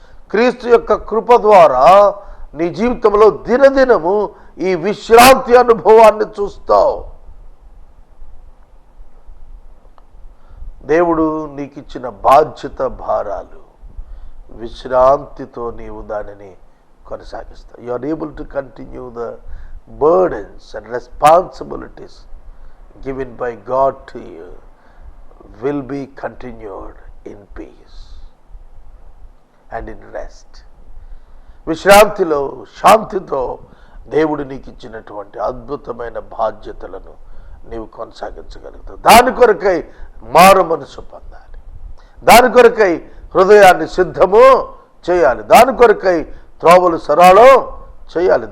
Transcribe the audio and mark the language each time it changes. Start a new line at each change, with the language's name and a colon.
Telugu: క్రీస్తు యొక్క కృప ద్వారా నీ జీవితంలో దినదినము ఈ విశ్రాంతి అనుభవాన్ని చూస్తావు. దేవుడు నీకు ఇచ్చిన బాధ్యత భారాలు విశ్రాంతితో నీవు దానిని కొనసాగిస్తావు.
English: You are able to continue the burdens and responsibilities given by God to you will be continued in peace and in rest.
Telugu: విశ్రాంతిలో శాంతితో దేవుడు నీకు ఇచ్చినటువంటి అద్భుతమైన బాధ్యతలను నీవు కొనసాగించగలుగుతావు. దాని కొరకై మారు మనసు పొందాలి, దాని కొరకై హృదయాన్ని సిద్ధము చేయాలి, దాని కొరకై త్రోవలు సరళం చేయాలి.